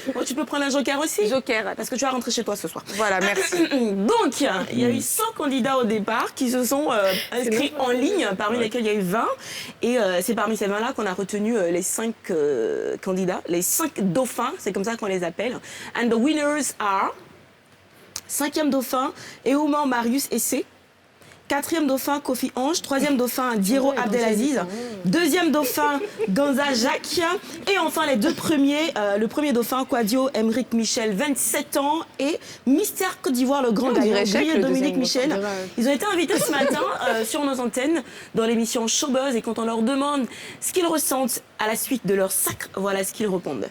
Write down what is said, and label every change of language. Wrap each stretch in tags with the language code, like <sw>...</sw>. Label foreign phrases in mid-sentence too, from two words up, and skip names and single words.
<fr>Bon, tu peux prendre un joker aussi. Joker. Parce que tu vas rentrer chez toi ce soir. Voilà, merci. Donc, il y a eu 100 candidats au départ qui se sont inscrits en ligne, parmi lesquels il y a eu 20. Et c'est parmi ces 20-là qu'on a retenu les 5 candidats, les 5 dauphins, c'est comme ça qu'on les appelle.</fr> <en>And the winners are</en> <fr>5e dauphin, Eouman Marius Essé. 4e dauphin, Kofi Ange. 3e dauphin, Diero Abdelaziz. 2e dauphin, Ganza Jacques. Et enfin, les 2 premiers, le premier dauphin, Kwadio Emerick Michel, 27 ans. Et Mister Côte d'Ivoire, le grand gagnant, Grillet Dominique Michel. Ils ont été invités ce matin sur nos antennes dans l'émission Showbuzz. Et quand on leur demande ce qu'ils ressentent à la suite de leur sacre, voilà ce qu'ils répondent.</fr>